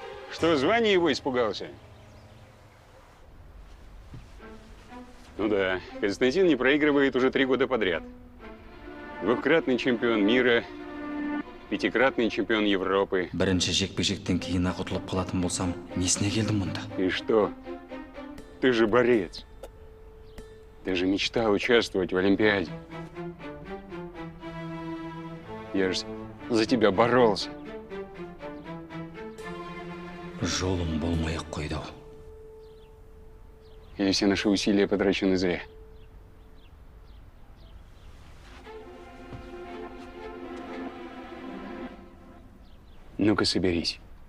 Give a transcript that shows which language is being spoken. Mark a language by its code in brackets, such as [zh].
[ru] Что, звание его испугался? Ну да, Константин не проигрывает уже 3 года подряд. Двукратный чемпион мира, 5-кратный чемпион Европы. [kk] Бірінші жекпе-жектен кейін ақ ұтылып қалатын болсам, несіне келдім мұнда? [ru] И что? Ты же борец. Ты же мечтал участвовать в Олимпиаде. Я же за тебя боролся. [kk] Жолым болмай-ақ қойды ау. [ru] Или все наши усилия потрачены зря? Ну-ка, соберись.